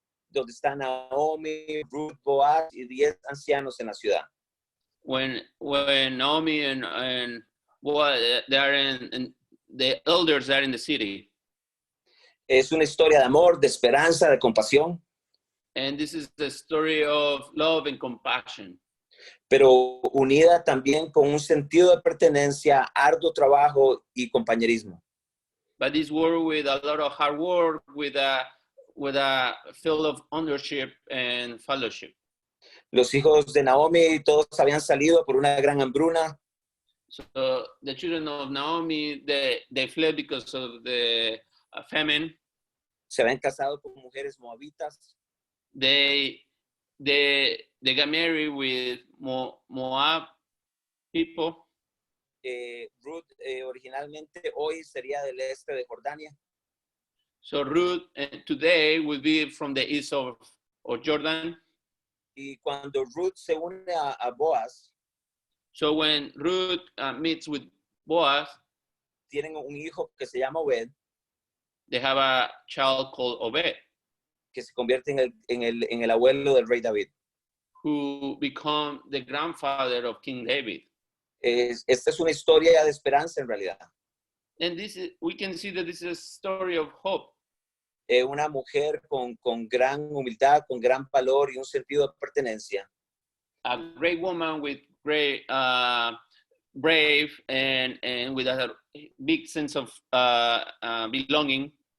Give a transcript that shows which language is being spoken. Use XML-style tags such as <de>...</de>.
<es>donde está Naomi, Ruth, Boaz y 10 ancianos en la ciudad.</es> <en>when Naomi and Boaz, they are in the elders are in the city.</en> <es>Es una historia de amor, de esperanza, de compasión,</es> <en>And this is the story of love and compassion,</en> <es>pero unida también con un sentido de pertenencia, arduo trabajo y compañerismo.</es> <en>but this work with a lot of hard work, with a feel of ownership and fellowship.</en> <es>Los hijos de Naomi todos habían salido por una gran hambruna.</es> <en>So the children of Naomi, they fled because of the famine.</en> <es>Se habían casado con mujeres moabitas.</es> <en>They got married with Moab people.</en> <es>Ruth originalmente hoy sería del este de Jordania.</es> <en>So Ruth today will be from the east of Jordan.</en> <es>Y cuando Ruth se une a Boaz,</es> <en>So when Ruth meets with Boaz,</en> <es>tienen un hijo que se llama Obed,</es> <en>they have a child called Obed,</en> <es>que se convierte en el abuelo del rey David.</es> <en>who become the grandfather of King David.</en> <es>Esta es una historia de esperanza en realidad.</es> <en>And we can see that this is a story of hope.</en> <es>Una mujer con gran humildad, con gran valor y un sentido de pertenencia.</es> <en>A great woman with great brave and with a big sense of belonging.</en>